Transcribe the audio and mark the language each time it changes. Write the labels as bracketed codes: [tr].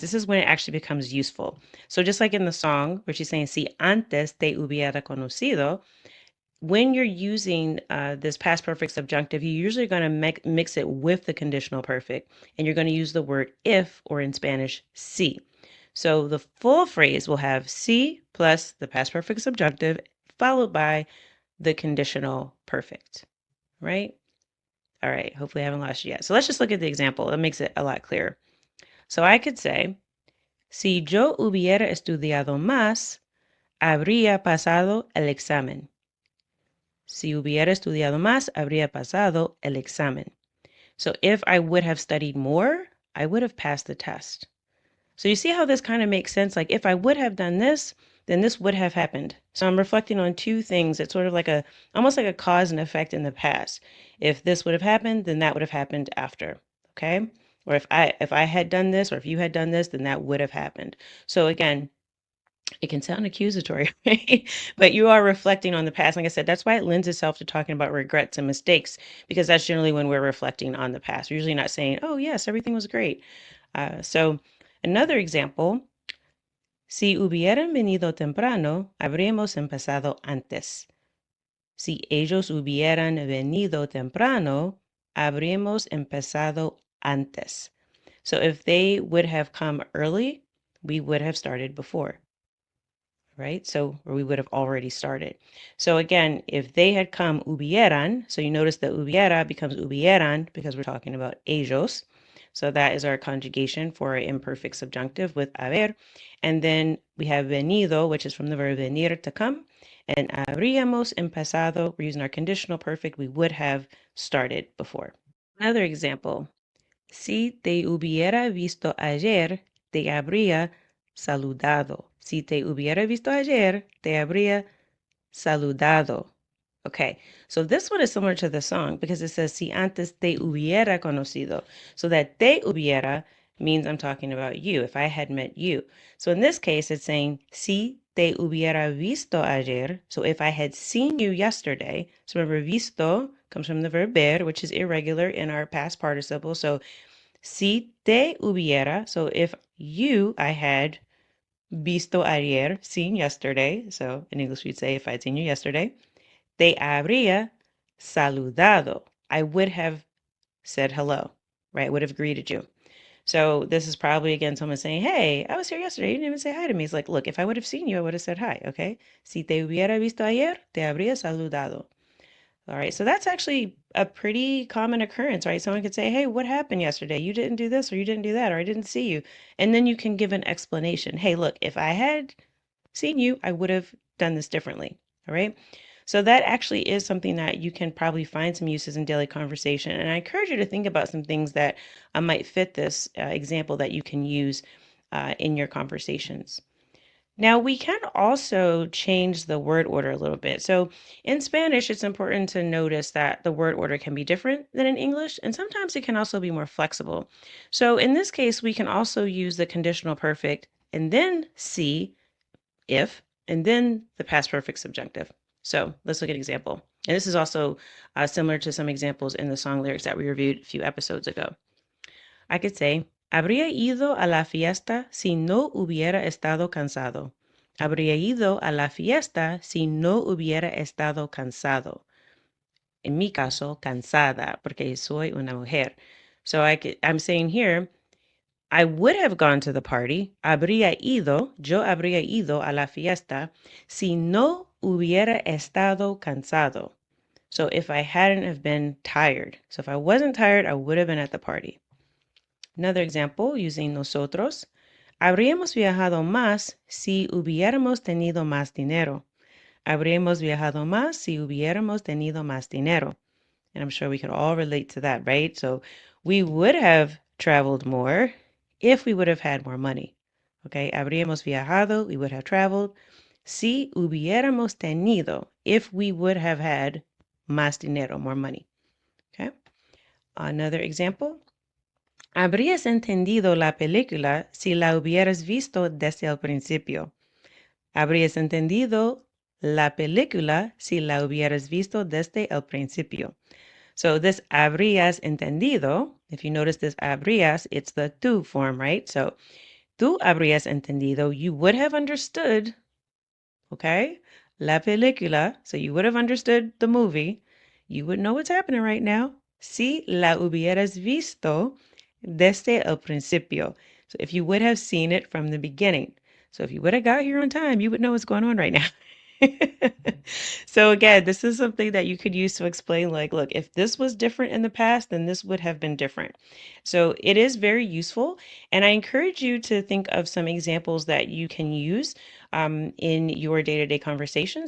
[en] This is when it actually becomes useful. So just like in the song where she's saying, [es] si antes te hubiera conocido, [en] when you're using this past perfect subjunctive, you're usually going to mix it with the conditional perfect, and you're going to use the word if, or in Spanish, si. So the full phrase will have si plus the past perfect subjunctive, followed by the conditional perfect, right? All right, hopefully I haven't lost you yet. So let's just look at the example. That makes it a lot clearer. [es] So I could say, si yo hubiera estudiado más, habría pasado el examen. Si hubiera estudiado más, habría pasado el examen. [en] So if I would have studied more, I would have passed the test. So you see how this kind of makes sense? Like if I would have done this, then this would have happened. So I'm reflecting on two things. It's sort of like almost like a cause and effect in the past. If this would have happened, then that would have happened after. Okay? Or if I had done this, or if you had done this, then that would have happened. So again, it can sound accusatory, right? But you are reflecting on the past. Like I said, that's why it lends itself to talking about regrets and mistakes, because that's generally when we're reflecting on the past. We're usually not saying, oh, yes, everything was great. So another example, [es] si hubieran venido temprano, habríamos empezado antes. Si ellos hubieran venido temprano, habríamos empezado antes. [en] So if they would have come early, we would have started before. Right? So, or we would have already started. So again, if they had come hubieran, so you notice that hubiera becomes hubieran because we're talking about ellos. So that is our conjugation for an imperfect subjunctive with haber. And then we have venido, which is from the verb venir, to come. And habríamos empezado, we're using our conditional perfect, we would have started before. Another example, [es] si te hubiera visto ayer, te habría saludado. Si te hubiera visto ayer, te habría saludado. [en] Okay, so this one is similar to the song because it says, [es] si antes te hubiera conocido. [en] So that te hubiera means I'm talking about you, if I had met you. So in this case, it's saying, [es] si te hubiera visto ayer. [en] So if I had seen you yesterday. So remember, visto comes from the verb ver, which is irregular in our past participle. So [es] si te hubiera, [en] so if you, I had [es] visto ayer, [en] seen yesterday. So in English, we'd say if I'd seen you yesterday. [es] Te habría saludado. [en] I would have said hello, right? I would have greeted you. So this is probably, again, someone saying, hey, I was here yesterday. You didn't even say hi to me. It's like, look, if I would have seen you, I would have said hi, okay? [es] Si te hubiera visto ayer, te habría saludado. [en] All right, so that's actually a pretty common occurrence, right? Someone could say, hey, what happened yesterday? You didn't do this, or you didn't do that, or I didn't see you. And then you can give an explanation. Hey, look, if I had seen you, I would have done this differently. All right. So that actually is something that you can probably find some uses in daily conversation. And I encourage you to think about some things that might fit this example that you can use in your conversations. Now, we can also change the word order a little bit. So in Spanish, it's important to notice that the word order can be different than in English, and sometimes it can also be more flexible. So in this case, we can also use the conditional perfect and then si, if, and then the past perfect subjunctive. So let's look at an example. And this is also similar to some examples in the song lyrics that we reviewed a few episodes ago. I could say, [es] habría ido a la fiesta si no hubiera estado cansado. Habría ido a la fiesta si no hubiera estado cansado. En mi caso, cansada, porque soy una mujer. [en] So I'm saying here, I would have gone to the party. [es] Yo habría ido a la fiesta si no hubiera estado cansado. [en] So if I hadn't have been tired. So if I wasn't tired, I would have been at the party. Another example using nosotros. [es] Habríamos viajado más si hubiéramos tenido más dinero. Habríamos viajado más si hubiéramos tenido más dinero. [en] And I'm sure we can all relate to that, right? So we would have traveled more if we would have had more money. Okay, [es] habríamos viajado, [en] we would have traveled. [es] Si hubiéramos tenido, [en] if we would have had [es] más dinero, [en] more money. Okay, another example. [es] Habrías entendido la película si la hubieras visto desde el principio. Habrías entendido la película si la hubieras visto desde el principio. [en] So this [es] habrías entendido, [en] if you notice this habrías, it's the tú form, right? So [es] tú habrías entendido, [en] you would have understood, okay? [es] La película, [en] so you would have understood the movie. You would know what's happening right now. [es] Si la hubieras visto desde el principio. [en] So if you would have seen it from the beginning. So if you would have got here on time, you would know what's going on right now. So again, this is something that you could use to explain like, look, if this was different in the past, then this would have been different. So it is very useful. And I encourage you to think of some examples that you can use in your day-to-day conversation.